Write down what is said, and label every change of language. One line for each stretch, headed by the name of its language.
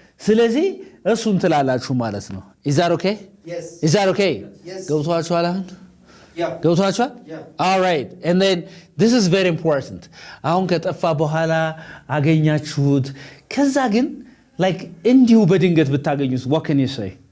Amharic: ስለዚህ እሱን ትላላችሁ ማለት ነው።
English: is that okay? Yes. is that okay? Yes.
Amharic: ገብቷችኋል አሁን?
English: Yeah.
Amharic: ገብቷችኋል?
English: Yeah. all right. and then this is very important.
Amharic: አሁን ከጠፋ በኋላ አገኛችሁት። ከዛ ግን like እንዲሁ በድንገት ብታገኙት
English: what can you say?